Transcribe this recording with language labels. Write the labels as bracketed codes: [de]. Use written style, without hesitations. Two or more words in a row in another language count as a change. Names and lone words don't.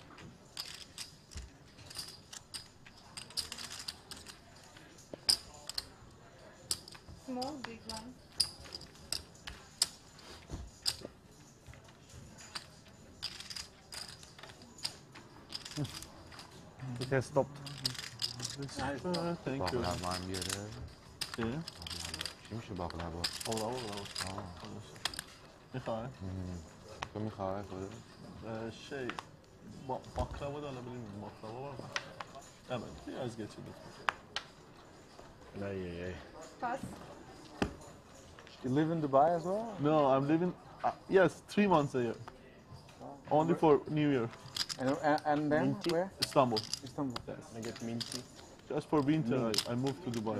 [en] Small, big blind. It has stopped. Thank you. [fa] باقلر من بیاره. چیه؟ چی میشه باقلر با؟ اولا. میخوای؟ تو میخوای خودت؟ [tr] شی baklava da alabilir miyim? Baklava var mı? Hemen biraz geçelim. [en] Pass. You live in Dubai as well? No, I'm living, yes, 3 months a year. Only for New Year. And then where? Istanbul. Istanbul. Yes. Just for winter, I moved to Dubai.